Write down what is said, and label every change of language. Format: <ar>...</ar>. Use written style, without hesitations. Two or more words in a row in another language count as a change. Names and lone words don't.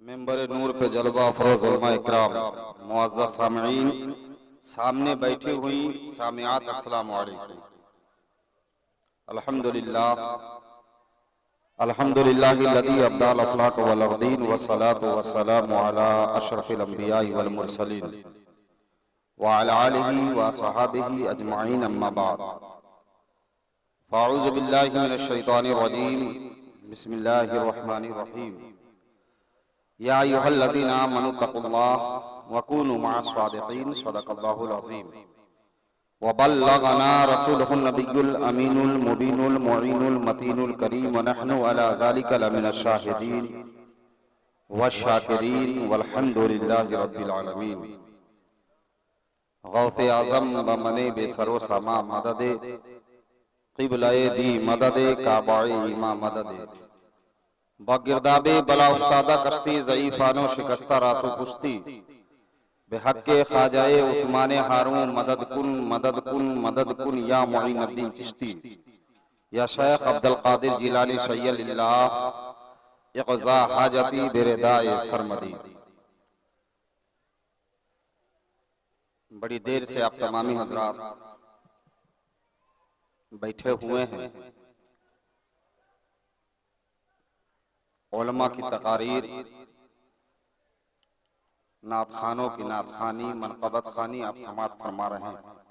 <ur>منبر نور پہ جلوہ فروز علمائے کرام معزز سامعین سامنے بیٹھی ہوئی سامعات,</ur> <ar>السلام علیکم. الحمد لله الحمد لله الذي أبدع الأفلاك والأرضين والصلاة والسلام على أشرف الأنبياء والمرسلين وعلى آله وأصحابه أجمعين أما بعد. فأعوذ بالله من الشيطان الرجيم بسم الله الرحمن الرحيم. يا أيها الذين آمنوا اتقوا الله وكونوا مع الصادقين صدق الله العظيم. وبلغنا رسوله النبي الأمين المبين المعين المتين الكريم ونحن على ذلك لمن الشاهدين والشاكرين والحمد لله رب العالمين.</ar> <fa>غوث اعظم بمن بی سر و سامان مددی قبلهٔ دین مددی کعبهٔ ایمان مددی بگرداب بلا افتاده کشتی ضعیفانو شکسته راتو کشتی بحق خواجهٔ عثمان هارون مدد کن یا معین الدین چشتی یا شیخ عبدالقادر جیلانی</fa> <ar>شيئا لله اقض حاجتي</ar> <fa>بردای سرمدی.</fa> <ur>بڑی دیر سے آپ تمامی حضرات بیٹھے ہوئے ہیں. علما کی تقاریر نعت خوانوں کی نعت خوانی منقبت خوانی آپ سماعت فرما رہے ہیں.</ur>